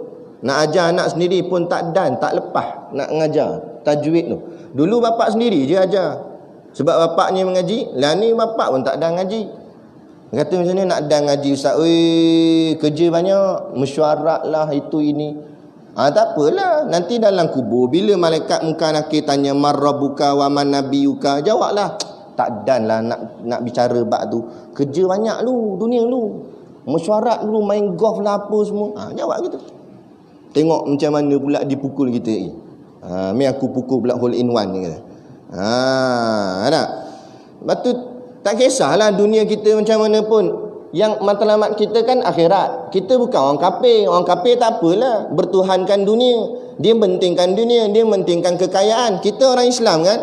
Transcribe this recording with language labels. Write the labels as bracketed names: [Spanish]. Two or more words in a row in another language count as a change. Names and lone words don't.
[Malay] Nak ajar anak sendiri pun tak lepas nak ngajar tajwid tu. Dulu bapak sendiri je ajar. Sebab bapaknya mengaji, lah ni bapak pun tak ada ngaji. Kata macam ni nak ada ngaji ustaz. Kerja banyak, mesyuarat lah itu ini. Tak apalah, nanti dalam kubur bila malaikat munkar nakir tanya [Arabic] من ربك ومن نبيك, [Malay] jawablah. Tak dan lah nak bicara bab tu. Kerja banyak lu, dunia lu. Mesyuarat dulu, main golf lah apa semua. Jawab gitu. Tengok macam mana pula dipukul kita ni. Ni aku pukul pula [English] hole in one [Malay] ni kata. Tak? Lepas tu tak kisahlah dunia kita macam mana pun. Yang matlamat kita kan akhirat. Kita bukan orang kafir. Orang kafir tak apalah, bertuhankan dunia. Dia pentingkan dunia, dia pentingkan kekayaan. Kita orang Islam kan.